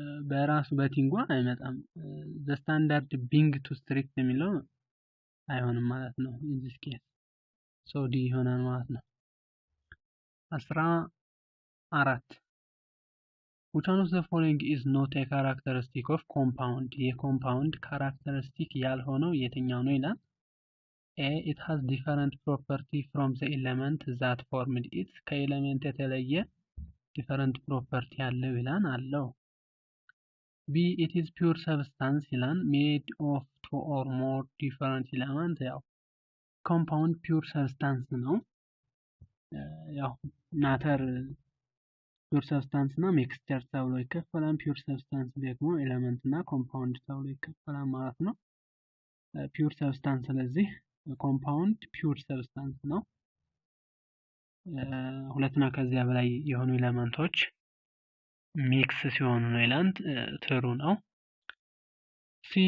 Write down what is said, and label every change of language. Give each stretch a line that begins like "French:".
Amharic: በራሱ በቲንጓ አይመጣም።
English: the standard being too strict
Amharic: የሚለው አይሆንም ማለት ነው።
English: in this case so D
Amharic: ይሆናል ማለት ነው።
English: 14 which one of the following is not a characteristic of compound?
Amharic: የኮምፓውንድ ካራክተሪስቲክ ያልሆነው የትኛው ነው ይላል። A.
English: it has different property from the element that formed it
Amharic: ከኤሌመንት የተለየ
English: different property
Amharic: ያለው ይላል አለው።
English: B. it is pure substance
Amharic: ይላል
English: made of two or more different elements
Amharic: ያው ኮምፓውንድ ፒውር ሰብስታንስ ነው። ያው ማተር ፒውር ሰብስታንስ እና ሚክስቸር ተብሎ ይከፈላል። ፒውር ሰብስታንስ ደግሞ ኤሌመንት እና ኮምፓውንድ ተብሎ ይከፈላል ማለት ነው። ፒውር ሰብስታንስ ስለዚህ ኮምፓውንድ ፒውር ሰብስታንስ ነው። ሁለትና ከዚያ በላይ የሆኑ ኤሌመንቶች ሚክስ ሲሆኑ ነው ይላል። ትሩ ነው። C.